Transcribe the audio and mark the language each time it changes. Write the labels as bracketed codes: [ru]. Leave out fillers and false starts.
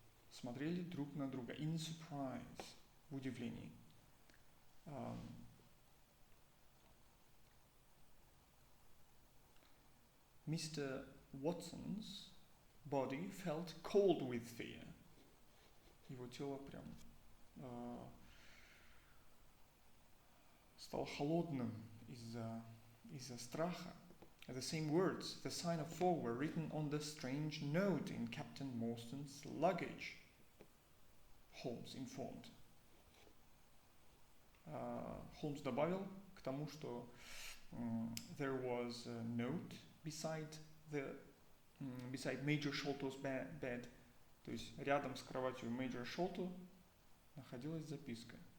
[ru] Смотрели друг на друга. [en] In surprise. [ru] В удивлении. [en] Mr. Watson's body felt cold with fear. [ru] Его тело прям стало холодным из-за страха. [en] The same words, the sign of fog, were written on the strange note in Captain Morstan's luggage, Holmes informed. [ru] Холмс добавил к тому, что [en] there was a note beside Major Sholto's bed, [ru] то есть рядом с кроватью Major Sholto находилась записка.